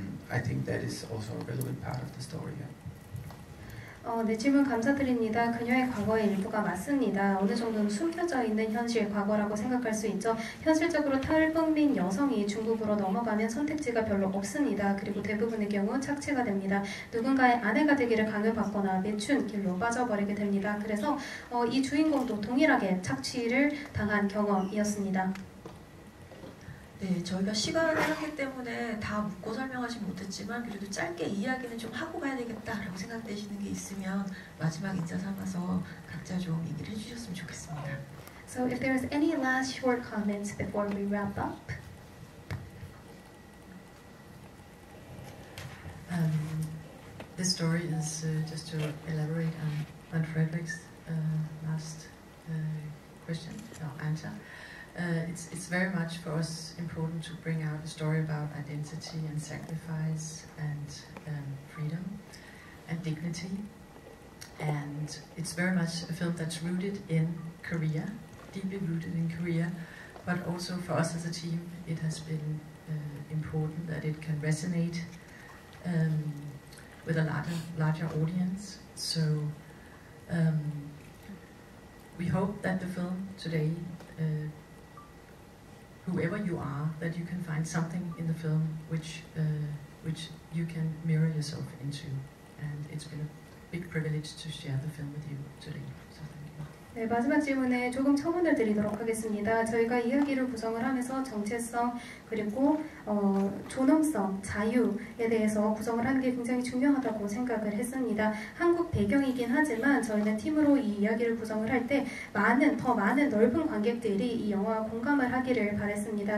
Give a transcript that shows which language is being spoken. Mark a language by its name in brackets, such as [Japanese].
[English] I think that is also a relevant part of the story. [Korean] 네, 질문 감사드립니다. 그녀의 과거의 일부가 맞습니다. 어느 정도는 숨겨져 있는 현실 과거라고 생각할 수 있죠. 현실적으로 탈북민 여성이 중국으로 넘어가는 선택지가 별로 없습니다. 그리고 대부분의 경우 착취가 됩니다. 누군가의 아내가 되기를 강요받거나 매춘 길로 빠져버리게 됩니다. 그래서 이 주인공도 동일하게 착취를 당한 경험이었습니다. 네, 저희가 시간의 한계 때문에 다 묻고 설명하지 못했지만 그래도 짧게 이야기는 좀 하고 가야 되겠다라고 생각되시는 게 있으면 마지막 인사 삼아서 각자 좀 얘기를 해주셨으면 좋겠습니다. [English] So if there's any last short comments before we wrap up. This story is just to elaborate on Frederick's last question or answer. It's very much for us important to bring out a story about identity and sacrifice and freedom and dignity. And it's very much a film that's rooted in Korea, deeply rooted in Korea, but also for us as a team it has been important that it can resonate with a larger audience. So we hope that the film today, whoever you are, that you can find something in the film which you can mirror yourself into. And it's been a big privilege to share the film with you today. So thank you. [Korean] 네, 마지막 질문에 조금 첨언을 드리도록 하겠습니다. 저희가 이야기를 구성을 하면서 정체성 그리고 존엄성, 자유에 대해서 구성을 하는 게 굉장히 중요하다고 생각을 했습니다. 한국 배경이긴 하지만 저희는 팀으로 이 이야기를 구성을 할 때 더 많은 넓은 관객들이 이 영화와 공감을 하기를 바랬습니다.